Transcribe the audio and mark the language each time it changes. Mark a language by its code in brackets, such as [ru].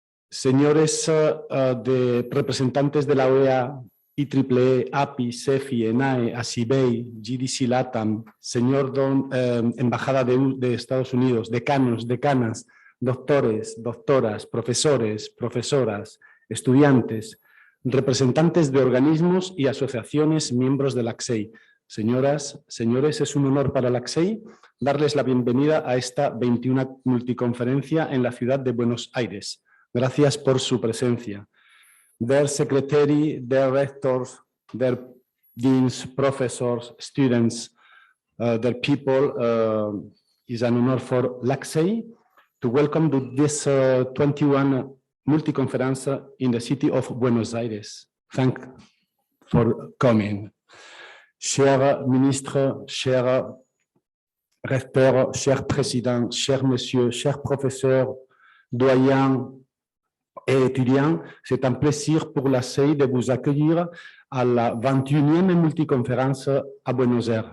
[es] señores representantes de la OEA, IEEE, API, CEFI, ENAE, ASIBEI, GDC LATAM, señor embajada de Estados Unidos, decanos, decanas, doctores, doctoras, profesores, profesoras, estudiantes, representantes de organismos y asociaciones miembros de la CSEI. Señoras, señores, es un honor para la CSEI darles la bienvenida a esta 21ª multiconferencia en la ciudad de Buenos Aires. Gracias por su presencia. [en] Their secretary, their rectors, their deans, professors, students, their people, is an honor for la CSEI to welcome to this 21 multi-conference in the city of Buenos Aires. Thank you for coming. [fr] Cher ministre, cher recteur, cher président, cher monsieur, cher professeur, doyen et étudiants, c'est un plaisir pour la CSEI de vous accueillir à la 21e multiconférence à Buenos Aires.